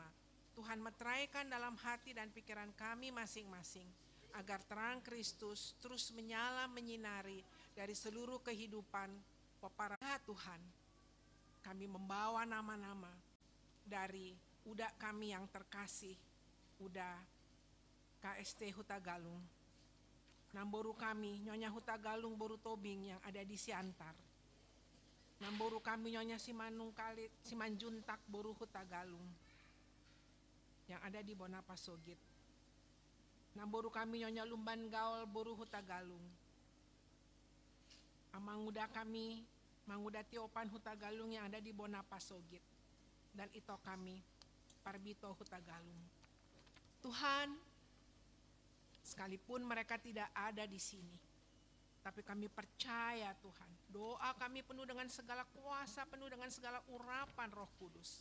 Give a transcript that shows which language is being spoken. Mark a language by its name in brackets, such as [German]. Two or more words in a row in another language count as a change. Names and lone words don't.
[Indonesian] Tuhan meteraikan dalam hati dan pikiran kami masing-masing, agar terang Kristus terus menyala menyinari dari seluruh kehidupan peparah Tuhan. Kami membawa nama-nama dari Uda kami yang terkasih, Uda KST Hutagalung, Namboru kami Nyonya Hutagalung Boru Tobing yang ada di Siantar, Namboru kami Nyonya Simanung Kalit Simanjuntak Boru Hutagalung yang ada di Bonapasogit, Namboru kami Nyonya Lumban Gaul Boru Hutagalung, Amanguda kami Manguda Tiopan Hutagalung yang ada di Bonapasogit, dan Ito kami Parbito Hutagalung. Tuhan, sekalipun mereka tidak ada di sini, tapi kami percaya Tuhan, doa kami penuh dengan segala kuasa, penuh dengan segala urapan Roh Kudus.